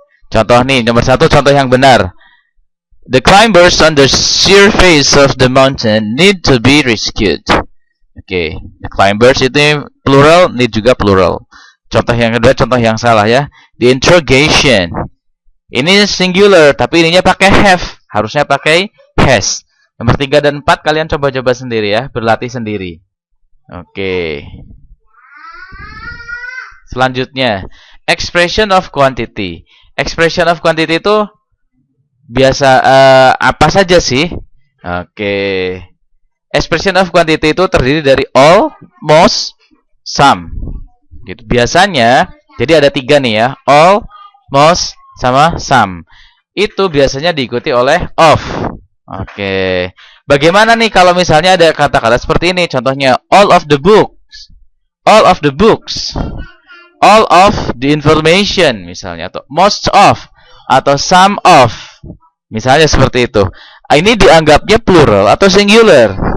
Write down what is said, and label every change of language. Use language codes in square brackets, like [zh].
[id] Contoh nih, nomor 1 contoh yang benar. [en] The climbers on the sheer face of the mountain need to be rescued. [id] Oke, [en] the climbers [id] itu plural, need juga plural. Contoh yang kedua, contoh yang salah ya. [en] The interrogation. [id] Ini singular, tapi ininya pakai have. Harusnya pakai has. Nomor 3 dan 4 kalian coba-coba sendiri ya, berlatih sendiri. Oke. Selanjutnya, expression of quantity. Expression of quantity itu biasa apa saja sih? Oke. Expression of quantity itu terdiri dari all, most, some. Gitu. Biasanya, jadi ada 3 nih ya. All, most, sama some. Itu biasanya diikuti oleh of. Oke. Bagaimana nih kalau misalnya ada kata-kata seperti ini? Contohnya, [en] all of the books. All of the books. All of the information [id] misalnya, atau [en] most of, [id] atau [en] some of, [id] misalnya seperti itu. Ini dianggapnya plural atau singular?